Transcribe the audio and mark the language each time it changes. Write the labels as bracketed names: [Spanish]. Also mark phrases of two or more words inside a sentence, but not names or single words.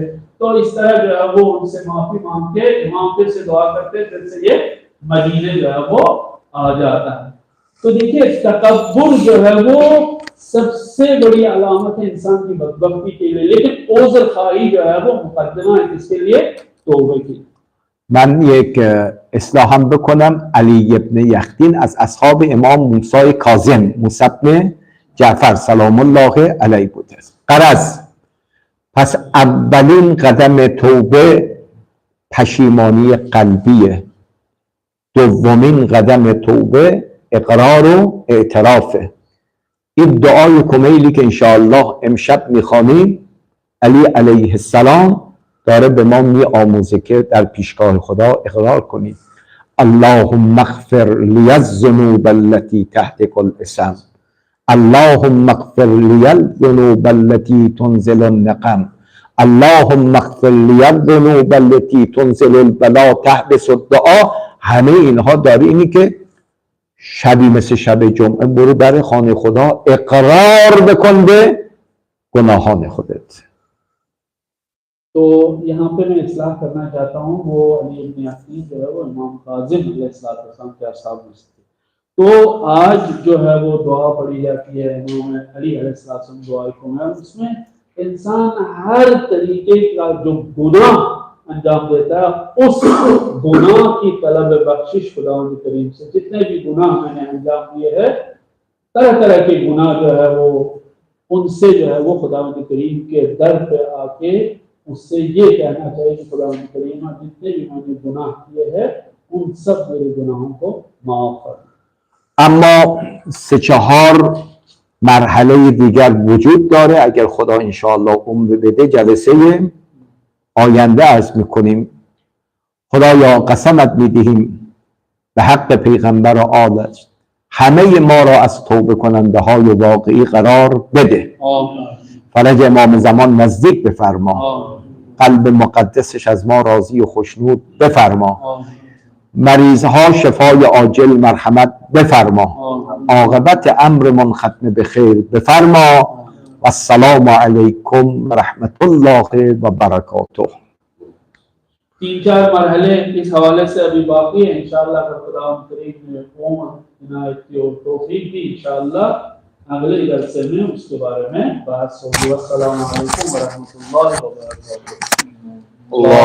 [Urdu] تو اس طرح جو ہے وہ ان سے معافی مانگ کے امام پھر سے دعا کرتے، پھر سے یہ مدینے جو ہے وہ آ جاتا ہے. تو دیکھیے تکبر جو ہے وہ سب سے بڑی علامت ہے انسان کی بدبختی کے لیے، لیکن عذر خواہی جو ہے وہ مقدمہ ہے اس کے لیے توبہ کی. [Persian] من یک اصلاحم بکنم. علی ابن یقین از اصحاب امام موسی کاظم موسی ابن جعفر [Arabic] سلام الله علیه [Persian] بوده است. غرض پس اولین قدم توبه پشیمانی قلبیه، دومین قدم توبه اقرار و اعترافه. این دعای کمیلی که انشاءالله امشب میخوانیم علی [Arabic] علیه السلام [Persian] داره به ما می آموزه که در پیشگاه خدا اقرار کنیم [Arabic] اللهم اغفر لی الذنوب التي تحت الاسم، اللهم اغفر لی الذنوب التي تنزل النقم، اللهم اغفر لی الذنوب التي تنزل البلا تحبس الدعا. [Persian] همه اینها داره اینی که شبی مثل شب جمعه برو در خانه خدا اقرار بکن به گناهان خودت. [Urdu] تو یہاں پہ میں اصلاح کرنا چاہتا ہوں، وہ علی ابن یقین جو ہے وہ امام کاظم [Arabic] علیہ السلام [Urdu] کے اصحاب میں سے تھے. تو آج جو ہے وہ دعا پڑھی جاتی ہے امام علی [Arabic] علیہ السلام [Urdu] دعا کو ہے، اس میں انسان ہر طریقے کا جو گناہ انجام دیتا ہے اس گناہ کی طلب بخشش خداوند کریم سے. جتنے بھی گناہ میں نے انجام دیے ہیں طرح طرح کے گناہ جو ہے وہ ان سے جو ہے وہ خداوند کریم کے در پہ آ کے اس سے یہ کہنا چاہیے کہ خداوند کریم جتنے بھی میں نے گناہ کیے ہیں ان سب میرے گناہوں کو معاف کر. [Persian] اما سه چهار مرحله دیگر وجود داره. اگر خدا انشاءالله عمر بده جلسه آینده عرض میکنیم. خدایا قسمت میدهیم به حق پیغمبر و آلش همه ما را از توبه کننده های واقعی قرار بده. فرج امام زمان نزدیک بفرما، قلب مقدسش از ما راضی و خوشنود بفرما، مریضها شفای عاجل مرحمت بفرما، عاقبت امرمون ختم به خیر بفرما. [Arabic] و السلام علیکم و رحمت الله و برکاته. [Urdu] تین چار مرحلے اس حوالے سے ابھی باقی ہیں، انشاءاللہ اگر خدا کریم نے قوم عنایت کی اور توفیق دی انشاءاللہ اگلے جلسے میں اس کے بارے میں بحث ہوگی. [Arabic] السلام علیکم ورحمۃ اللہ وبرکاتہ.